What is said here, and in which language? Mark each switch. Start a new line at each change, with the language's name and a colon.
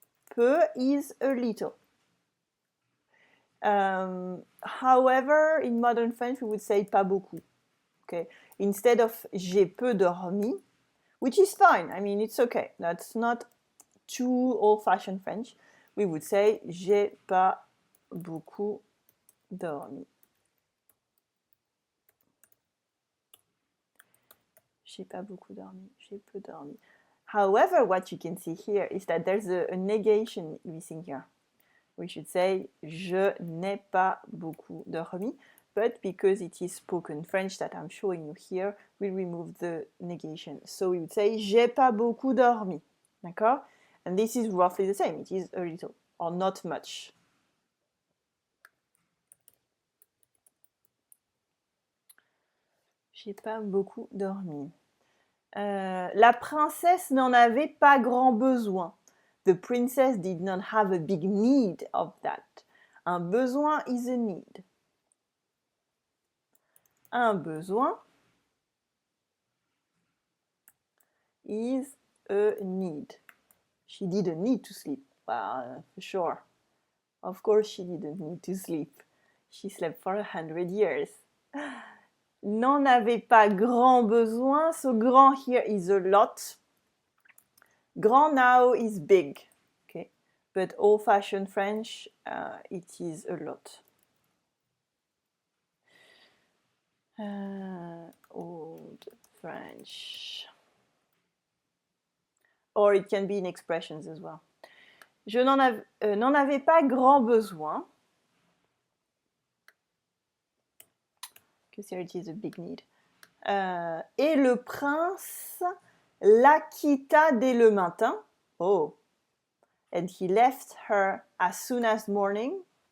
English: Peu is a little. However, in modern French, we would say
French: pas beaucoup.
English: Okay. Instead of
French: j'ai peu dormi,
English: which is fine. I mean, it's okay. That's not too old-fashioned French. We would say
French: j'ai pas beaucoup dormi. J'ai pas beaucoup dormi. J'ai peu dormi.
English: However, what you can see here is that there's a negation missing here. We should say
French: je n'ai pas beaucoup dormi.
English: But because it is spoken French that I'm showing you here, we remove the negation. So we would say
French: j'ai pas beaucoup dormi. D'accord?
English: And this is roughly the same. It is a little or not much.
French: J'ai pas beaucoup dormi. La princesse n'en avait pas grand besoin.
English: The princess did not have a big need of that.
French: Un besoin
English: is a need.
French: Un besoin
English: is a need. She didn't need to sleep. Well, for sure. Of course she didn't need to sleep. She slept for 100 years.
French: N'en avait pas grand besoin.
English: So grand here is a lot. Grand now is big. Okay. But old-fashioned French, it is a lot. Old French. Or it can be in expressions as well.
French: Je n'en avais pas grand besoin.
English: Because here it is a big need.
French: Et le prince la quitta dès le matin. Oh.
English: And he left her as soon as morning.